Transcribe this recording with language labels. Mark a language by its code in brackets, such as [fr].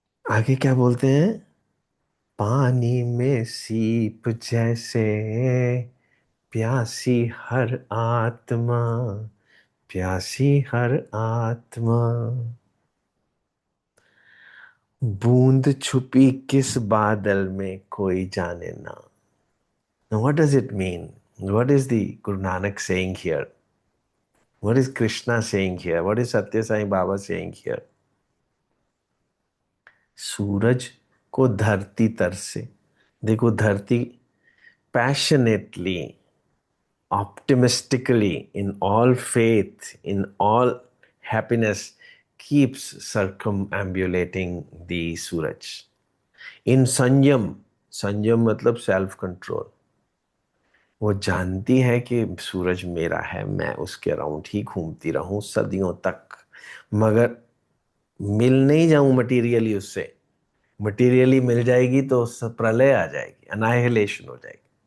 [hi] आगे क्या बोलते हैं, पानी में सीप जैसे, प्यासी हर आत्मा, प्यासी हर आत्मा। बूंद छुपी किस बादल में, कोई जाने ना। [en] Now, what does it mean? What is the Guru Nanak saying here? What is Krishna saying here? What is Satya Sai Baba saying here? [hi] सूरज को धरती तर से, देखो धरती [en] passionately, optimistically, in all faith, in all happiness, keeps circumambulating the Suraj. [hi] In संयम, संयम मतलब self control, वो जानती है कि सूरज मेरा है, मैं उसके अराउंड ही घूमती रहूं सदियों तक, मगर मिल नहीं जाऊं मटीरियली उससे। मटीरियली मिल जाएगी तो प्रलय आ जाएगी, अनाहिलेशन हो जाएगी।